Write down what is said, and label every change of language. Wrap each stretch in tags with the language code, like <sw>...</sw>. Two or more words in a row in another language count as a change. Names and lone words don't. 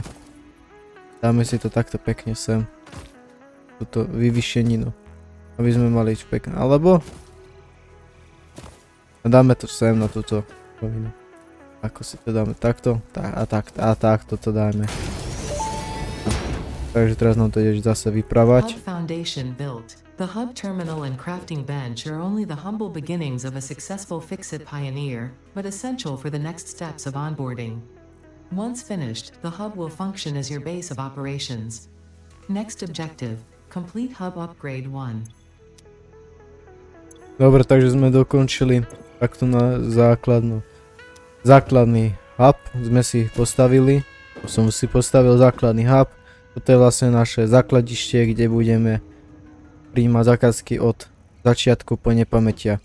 <sk>Dáme si to takto pekne sem, túto vyvyšeninu, aby sme mali pekné, alebo dáme to sem na túto rovinu. Ako si to dáme takto, a takto to dáme. Takže teraz nám to ideš zase vypravať.</sk> <en>Hub foundation built. The hub terminal and crafting bench are only the humble beginnings of a successful Fix-It pioneer, but essential for the next steps of onboarding. Once finished, the hub will function as your base of operations. Next objective, complete hub upgrade 1.</en> <sk>Dobre, takže sme dokončili takto na základný hub sme si postavili. Som si postavil základný hub. Toto je vlastne naše základište, kde budeme prijímať zákazky od začiatku po nepamätia.</sk>